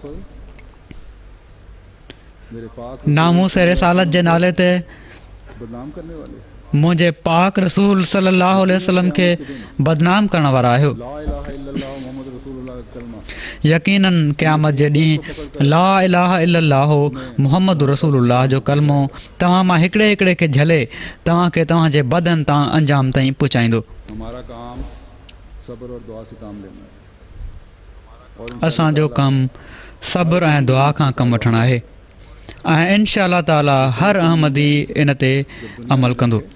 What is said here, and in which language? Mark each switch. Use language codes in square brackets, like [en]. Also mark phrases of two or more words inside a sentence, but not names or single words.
[sd] नामूस रिसालत जे नाले ते मुंहिंजे पाक रसूल [ar] صلى الله عليه وسلم [sd] खे बदनाम करण वारा आहियो। यकीनन क़यामत जे ॾींहुं [ar] لا إله إلا الله محمد رسول الله [sd] जो कलमो तव्हां मां हिकिड़े हिकिड़े खे झले तव्हांखे तव्हांजे बदन तां अंजाम ताईं पहुचाईंदो। असांजो कमु सब्र ऐं दुआ खां कमु वठणु आहे ऐं [ar] إن شاء الله تعالى [sd] हर अहमदी इन ते अमल कंदो।